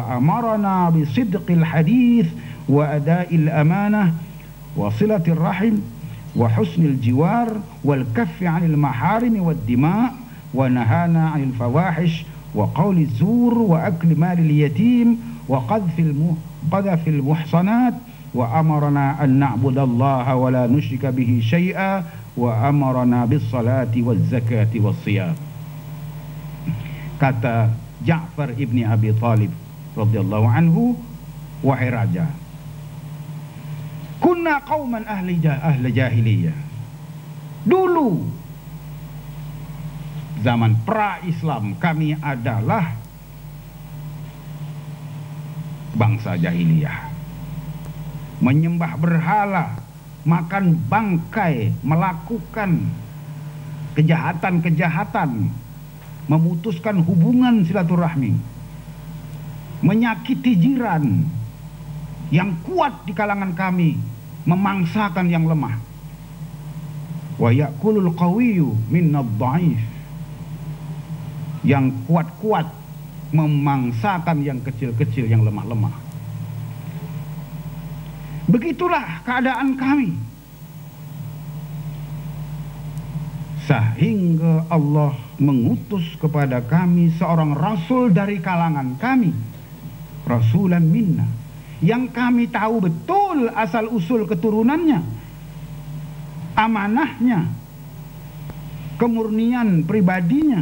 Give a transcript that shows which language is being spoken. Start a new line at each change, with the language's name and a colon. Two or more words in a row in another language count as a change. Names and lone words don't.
Arabic: أمرنا بصدق الحديث وأداء الأمانة وصلة الرحم وحسن الجوار والكف عن المحارم والدماء ونهانا عن الفواحش وقول الزور وأكل مال اليتيم وقذف المحصنات وأمرنا أن نعبد الله ولا نشرك به شيئا وأمرنا بالصلاة والزكاة والصيام.
Malay: Kata Ja'far ibni Abi Thalib
Arabic: رضي الله عنه,
Malay: wahai raja.
Arabic: كنا قوما أهل جاهلية.
Malay: Dulu zaman pra-Islam kami adalah bangsa jahiliyah, menyembah berhala, makan bangkai, melakukan kejahatan-kejahatan, memutuskan hubungan silaturahmi, menyakiti jiran. Yang kuat di kalangan kami memangsakan yang lemah.
Arabic: ويأكل القوي منا الضعيف.
Malay: Yang kuat-kuat memangsakan yang kecil-kecil, yang lemah-lemah. Begitulah keadaan kami. Sehingga Allah mengutus kepada kami seorang rasul dari kalangan kami,
Arabic: رسولا منا,
Malay: yang kami tahu betul asal-usul keturunannya, amanahnya, kemurnian pribadinya.